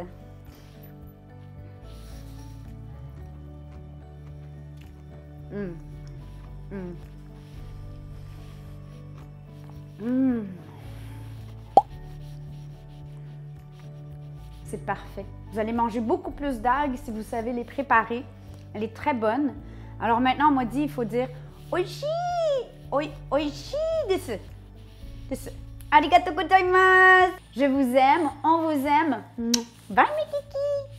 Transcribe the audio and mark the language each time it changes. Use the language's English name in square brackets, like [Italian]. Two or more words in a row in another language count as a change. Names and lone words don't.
[French] C'est parfait. Vous allez manger beaucoup plus d'algues si vous savez les préparer. Elle est très bonne. Alors maintenant, on m'a dit, il faut dire « Oishi! [Japanese] 美味しいです！です! ありがとうございます! [French] » Je vous aime, on vous aime. Bye mes kiki!